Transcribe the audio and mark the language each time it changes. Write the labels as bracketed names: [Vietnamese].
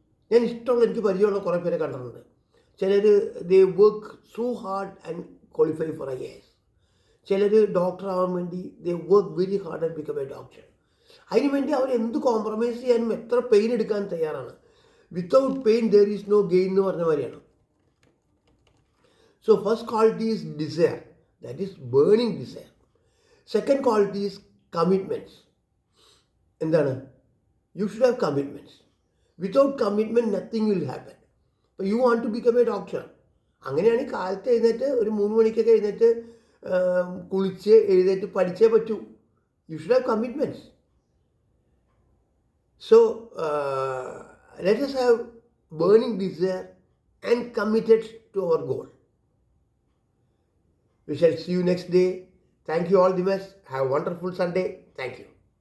[Malayalam] ഞാൻ എനിക്ക് പരിചയമുള്ള കുറേ പേരെ കണ്ടിട്ടുണ്ട്. ചിലർ [English] They work so hard and qualify for IAS. [Malayalam] ചിലർ ഡോക്ടർ ആവാൻ വേണ്ടി [English] They work very hard and become a doctor. [Malayalam] അതിനു വേണ്ടി അവർ എന്ത് കോംപ്രമൈസ് ചെയ്യാനും എത്ര പെയിൻ എടുക്കാൻ തയ്യാറാണ്. [English] without pain there is no gain [Malayalam] എന്ന് പറഞ്ഞ മാതിരിയാണ്. [English] So first quality is desire, that is burning desire. Second quality is commitments. [Malayalam] എന്താണ്? [English] You should have commitments. Without commitment nothing will happen. So you want to become a doctor. [Malayalam] അങ്ങനെയാണ് കാലത്ത് എഴുന്നേറ്റ് ഒരു 3 മണിക്കൊക്കെ എഴുന്നേറ്റ് കുളിച്ച് എഴുന്നേറ്റ് പഠിച്ചേ പറ്റൂ. [English] You should have commitments. So let us have burning desire and committed to our goal. We shall see you next day. Thank you all the best. Have a wonderful Sunday. Thank you.